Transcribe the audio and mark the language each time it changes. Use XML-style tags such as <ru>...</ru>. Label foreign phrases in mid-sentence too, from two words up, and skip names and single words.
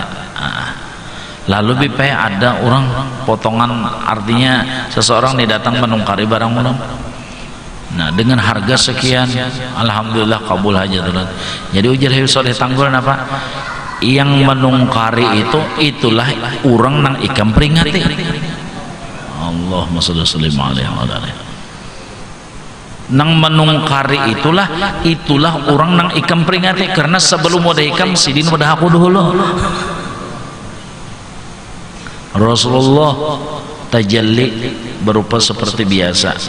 <bjn>Lalu bipe ada orang potongan, artinya seseorang nih datang menungkari barang ulun. Nah dengan harga sekian, alhamdulillah kabul aja tuh. Jadi ujar Habib Soleh Tanggul apa? Yang menungkari itulah orang nang ikam peringati.</bjn> <ar>اللهم صل عليه وسلم.</ar> <bjn>Nang menungkari itulah orang nang ikam peringati, karena sebelum wadah ikam sidin wadah aku dulu. Rasulullah tajalli berupa seperti biasa.</bjn>